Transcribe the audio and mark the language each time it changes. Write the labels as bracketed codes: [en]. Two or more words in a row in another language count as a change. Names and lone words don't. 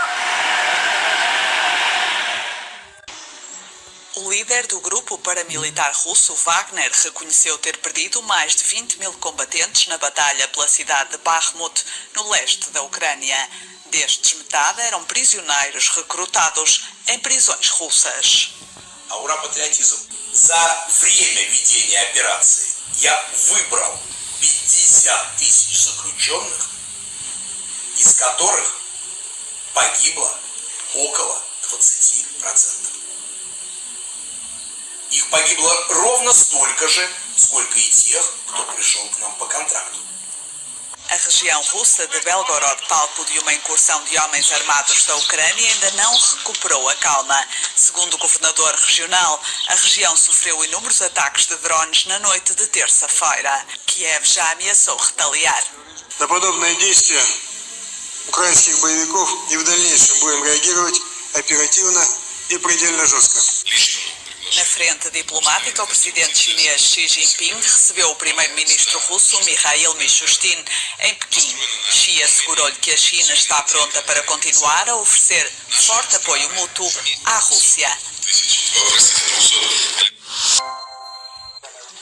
[pt] O líder do grupo paramilitar russo Wagner reconheceu ter perdido mais de 20 mil combatentes na batalha pela cidade de Bakhmut, no leste da Ucrânia. Destes, metade eram prisioneiros recrutados em prisões russas. [ru] Аура патриотизм. За время ведения операции я выбрал 50 тысяч заключенных, из которых погибло около 20%. Их погибло ровно столько же, сколько и тех, кто пришел к нам по контракту. [pt] A região russa de Belgorod, palco de uma incursão de homens armados da Ucrânia, ainda não recuperou a calma. Segundo o governador regional, a região sofreu inúmeros ataques de drones na noite de terça-feira. Kiev já ameaçou retaliar. [ru] На подобные действия украинских боевиков и в дальнейшем будем реагировать оперативно и предельно жестко. [pt] Na frente diplomática, o presidente chinês Xi Jinping recebeu o primeiro-ministro russo Mikhail Mishustin em Pequim. Xi assegurou-lhe que a China está pronta para continuar a oferecer forte apoio mútuo à Rússia.